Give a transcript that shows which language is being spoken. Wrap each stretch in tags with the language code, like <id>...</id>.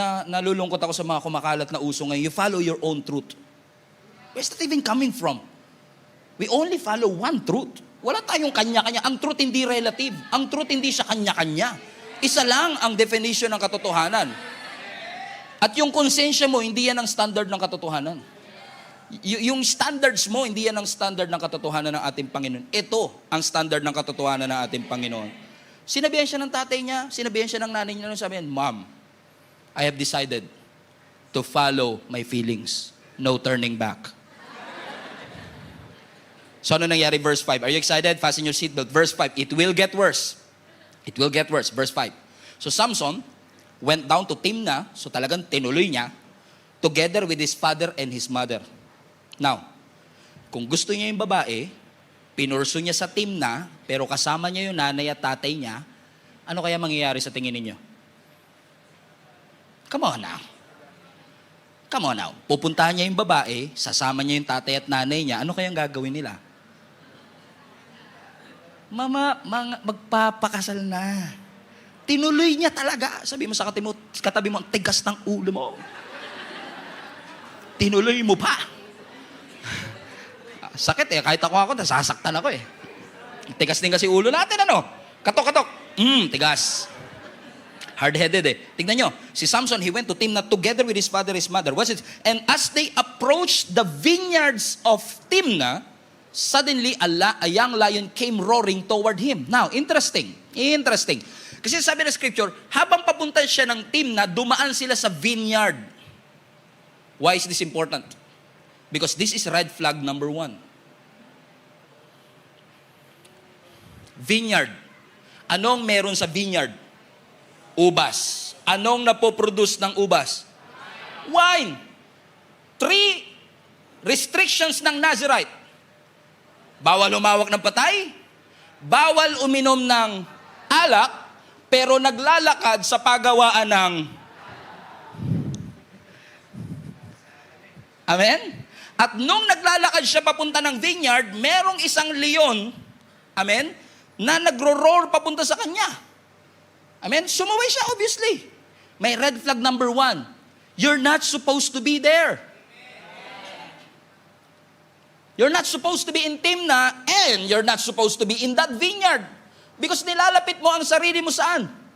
<tl>Nalulungkot ako sa mga kumakalat na uso ngayon.</tl> <en>You follow your own truth. Where's that even coming from? We only follow one truth.</en> <tl>Wala tayong kanya-kanya. Ang truth hindi relative. Ang truth hindi siya kanya-kanya. Isa lang ang definition ng katotohanan. At yung konsensya mo, hindi yan ang standard ng katotohanan. Yung standards mo, hindi yan ang standard ng katotohanan ng ating Panginoon. Ito ang standard ng katotohanan ng ating Panginoon. Sinabihan siya ng tatay niya, sinabihan siya ng nanay niya, sabi niya,</tl> <en>Mom, I have decided to follow my feelings. No turning back.</en> <tl>So ano nangyari?</tl> <en>Verse 5. Are you excited? Fasten your seatbelt. Verse 5. It will get worse. It will get worse. Verse 5. So Samson went down to Timnah,</en> <tl>so talagang tinuloy niya,</tl> <en>together with his father and his mother.</en> <tl>Now, kung gusto niya yung babae, pinurso niya sa Timnah, pero kasama niya yung nanay at tatay niya, ano kaya mangyayari sa tingin ninyo?</tl> <en>Come on now. Come on now.</en> <tl>Pupuntahan niya yung babae, sasama niya yung tatay at nanay niya, ano kayang gagawin nila? Mama, magpapakasal na. Tinuloy niya talaga. Sabi mo sa katabi mo, ang tigas ng ulo mo. Tinuloy mo pa. Sakit eh. Kahit ako, nasasaktan ako eh. Tigas din kasi ulo natin, ano? Katok-katok. Tigas. Hard-headed eh. Tignan nyo.</tl> <en>Si Samson, he went to Timnah together with his father and his mother. What's it? And as they approached the vineyards of Timnah, suddenly a young lion came roaring toward him. Now, interesting.</en> <tl>Kasi sabi ng scripture, habang papunta siya ng Timnah, dumaan sila sa vineyard.</tl> <en>Why is this important? Because this is red flag number 1.</en> <tl>Vineyard. Anong meron sa vineyard? Ubas. Anong napoproduce ng ubas? Wine. 3 restrictions ng Nazirite. Bawal humawak ng patay, bawal uminom ng alak, pero naglalakad sa pagawaan ng... Amen? At nung naglalakad siya papunta ng vineyard, merong isang leon, amen, na nagro-roar papunta sa kanya. Amen? Sumuway siya, obviously. May red flag number 1.</tl> <en>You're not supposed to be there. You're not supposed to be in Timnah and you're not supposed to be in that vineyard.</en> <tl>Because nilalapit mo ang sarili mo saan?</tl>